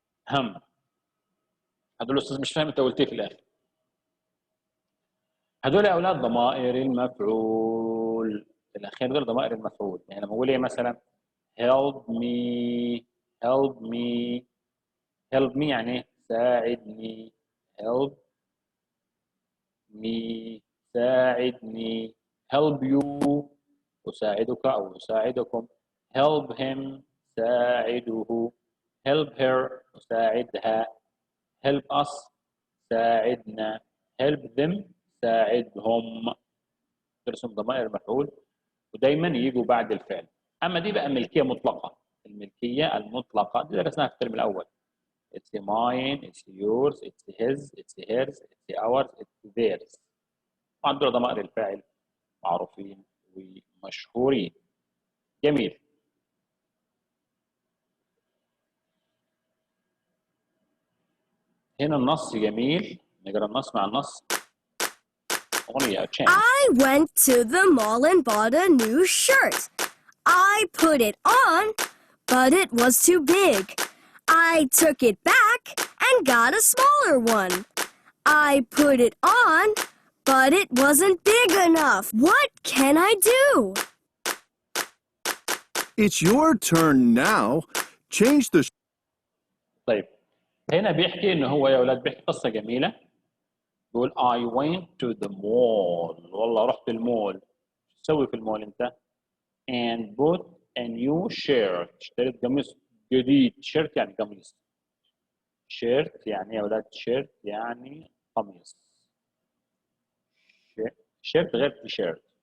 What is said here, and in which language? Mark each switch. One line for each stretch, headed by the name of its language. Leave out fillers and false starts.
Arabic: هم. هدول الاستاذ مش فاهم انت قلت ايه في الاخر. هدول يا اولاد ضمائر المفعول. الاخير دول ضمائر المفعول. يعني لما اقول ايه مثلا help me، help me، help me يعني ايه؟ ساعدني. help me، ساعدني. help you، أساعدك أو أساعدكم. help him، ساعده. help her، أساعدها. help us، ساعدنا. help them، ساعدهم. ترسم ضمائر مفعول ودايما يجوا بعد الفعل. أما دي بقى ملكية مطلقة. الملكية المطلقة دي درسناها في الترم الأول.
English: It's mine, it's yours, it's his, it's hers, it's ours, it's theirs.
Arabic: طبعا دول ضمائر الفاعل معروفين ومشهورين. جميل. هنا النص جميل. نقرا النص مع النص. أغنية chant.
English: I went to the mall and bought a new shirt. I put it on, but it was too big. I took it back and got a smaller one. I put it on, but it wasn't big enough. What can I do? It's your turn now. Change the
Arabic: طيب هنا بيحكي إنه هو يا أولاد بيحكي قصة جميلة. بيقول
English: I went to the mall.
Arabic: والله رحت المول. شو تسوي في المول أنت؟
English: And bought a new shirt.
Arabic: اشتريت قميص جديد. شيرت يعني قميص. شيرت يعني يا أولاد شيرت يعني قميص. شيرت غير تيشيرت.